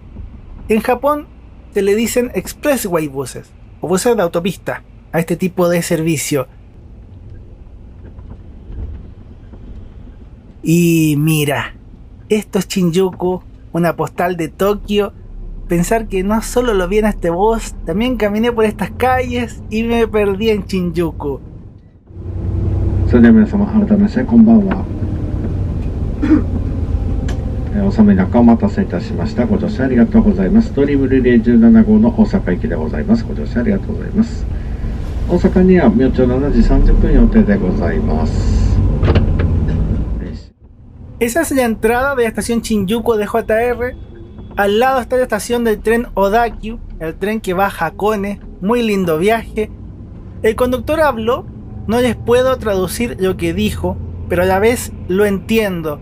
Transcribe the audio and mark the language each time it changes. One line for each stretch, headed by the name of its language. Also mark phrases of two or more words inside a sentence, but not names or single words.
Spanish: En Japón se le dicen
English: expressway buses
Spanish: o buses de autopista a este tipo de servicio. Y mira, esto es Shinjuku, una postal de Tokio, pensar que no solo lo vi en este bus, también caminé por estas calles y me perdí en Shinjuku.
Japanese: それでは皆様改めましてこんばんは。おさめ中お待たせいたしました。ご乗車ありがとうございます。ドリームリレー17号の大阪行きでございます。ご乗車ありがとうございます。大阪には明朝7時30分予定でございます。
Spanish: Esa es la entrada de la estación Shinjuku de JR. Al lado está la estación del tren Odakyu, el tren que va a Hakone. Muy lindo viaje. El conductor habló, no les puedo traducir lo que dijo, pero a la vez lo entiendo.